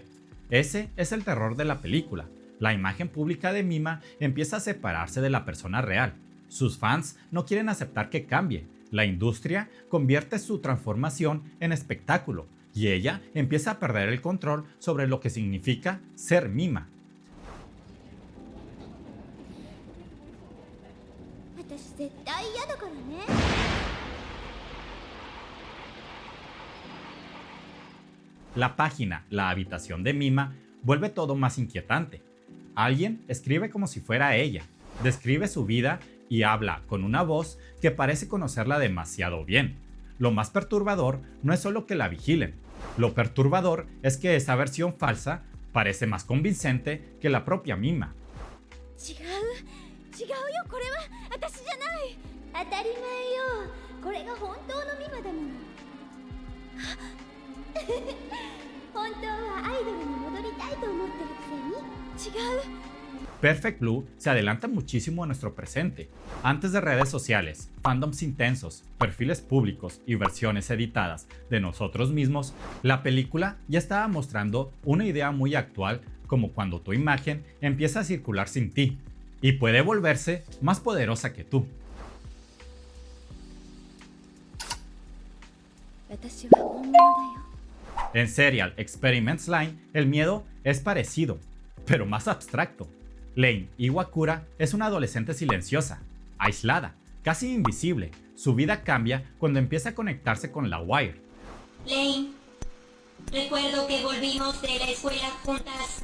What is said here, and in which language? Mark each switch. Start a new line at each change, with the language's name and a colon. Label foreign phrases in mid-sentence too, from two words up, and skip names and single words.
Spanish: Ese es el terror de la película. La imagen pública de Mima empieza a separarse de la persona real. Sus fans no quieren aceptar que cambie. La industria convierte su transformación en espectáculo y ella empieza a perder el control sobre lo que significa ser Mima.
Japanese: 私絶対嫌だからね。
Spanish: La página La habitación de Mima vuelve todo más inquietante. Alguien escribe como si fuera ella, describe su vida y habla con una voz que parece conocerla demasiado bien. Lo más perturbador no es solo que la vigilen, lo perturbador es que esa versión falsa parece más convincente que la propia Mima.
Japanese: 違うよ、これは私じゃない。当たり前よ、これが本当のミマだもの。本当はアイドルに戻りたいと思ってるくせに。違う。
Spanish: Perfect Blue se adelanta muchísimo a nuestro presente. Antes de redes sociales, fandoms intensos, perfiles públicos y versiones editadas de nosotros mismos, la película ya estaba mostrando una idea muy actual, como cuando tu imagen empieza a circular sin ti y puede volverse más poderosa que tú.
Japanese: 私は本物だよ。
Spanish: En Serial Experiments Line, el miedo es parecido, pero más abstracto. Lane Iwakura es una adolescente silenciosa, aislada, casi invisible. Su vida cambia cuando empieza a conectarse con la Wire. Lane, Recuerdo que volvimos de la escuela juntas.